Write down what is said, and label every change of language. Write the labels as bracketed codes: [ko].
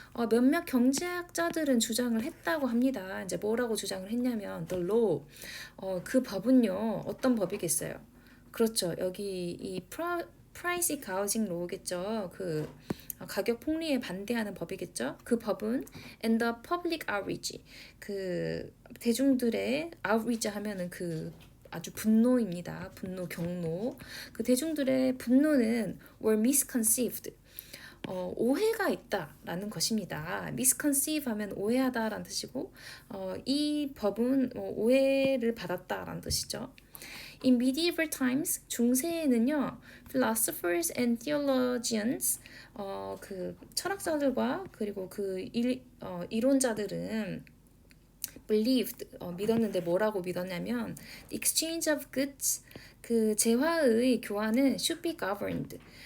[ko] 몇몇 경제학자들은 주장을 했다고 합니다. 이제 뭐라고 주장을 했냐면 [en] the law. [ko] 그 법은요. 어떤 법이겠어요? 그렇죠. 여기 이 price gouging law겠죠. 그 가격 폭리에 반대하는 법이겠죠. 그 법은 [en] and the public outrage. [ko] 그 대중들의 outrage 하면은 그 아주 분노입니다. 분노, 경노. 그 대중들의 분노는 [en] were misconceived. [ko] 오해가 있다라는 것입니다. misconceive 하면 오해하다라는 뜻이고 이 법은 오해를 받았다라는 뜻이죠. [en] In medieval times, [ko] 중세에는요, [en] philosophers and theologians, [ko] 그 철학자들과 그리고 그 이론자들은 [en] believed, [ko] 믿었는데 뭐라고 믿었냐면 [en] the exchange of goods, [ko] 그 재화의 교환은 [en] should be governed.